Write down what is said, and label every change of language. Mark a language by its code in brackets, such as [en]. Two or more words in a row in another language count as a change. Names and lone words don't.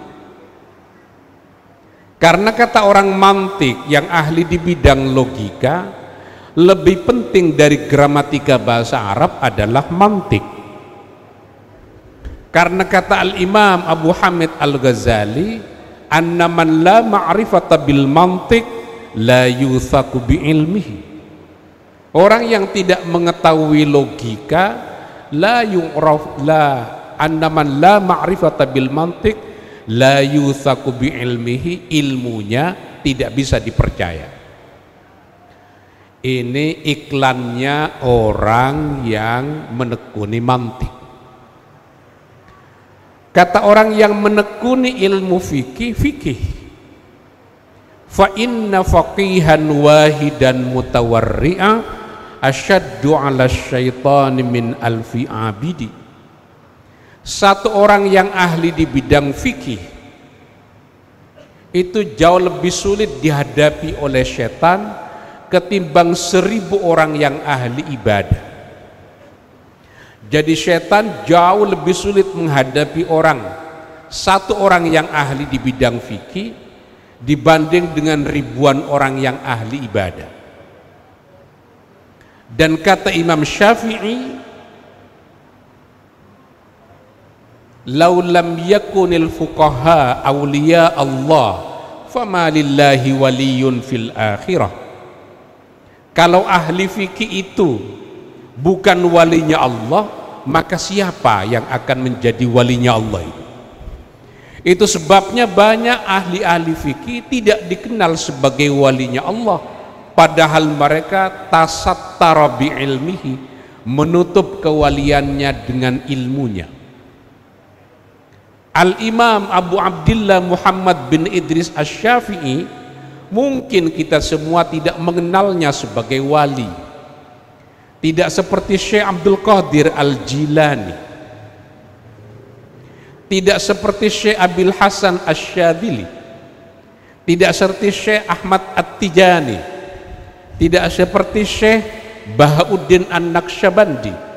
[id] Karena kata orang mantik yang ahli di bidang logika, lebih penting dari gramatika bahasa Arab adalah mantik. Karena kata Al-Imam Abu Hamid Al-Ghazali, [ar] أن من لا معرفة بالمنطق لا يوثق بعلمه. [id] Orang yang tidak mengetahui logika, [ar] لا يعرف لا أن من لا معرفة بالمنطق لا يوثق بعلمه, [id] ilmunya tidak bisa dipercaya. Ini iklannya orang yang menekuni mantik. Kata orang yang menekuni ilmu fikih, [ar] فإن فقيها واحدا متورعا أشد على الشيطان من ألف عابد. [id] Satu orang yang ahli di bidang fikih itu jauh lebih sulit dihadapi oleh setan ketimbang 1000 orang yang ahli ibadah. Jadi setan jauh lebih sulit menghadapi satu orang yang ahli di bidang fikih dibanding dengan ribuan orang yang ahli ibadah. Dan kata Imam Syafi'i, [ar] لو لم يكن الفقهاء أولياء الله فما لله ولي في الآخرة. [id] Kalau ahli fikih itu bukan walinya Allah, maka siapa yang akan menjadi walinya Allah itu? Itu sebabnya banyak ahli-ahli fikih tidak dikenal sebagai walinya Allah, padahal mereka [ar] تستر بعلمه, [id] menutup kewaliannya dengan ilmunya. Al-Imam Abu Abdillah Muhammad bin Idris Asy-Syafi'i, mungkin kita semua tidak mengenalnya sebagai wali. Tidak seperti Syekh Abdul Qadir Al-Jilani, tidak seperti Syekh Abil Hasan Asy-Syadzili, tidak seperti Syekh Ahmad At-Tijani, tidak seperti Syekh Bahauddin An-Naqsyabandi.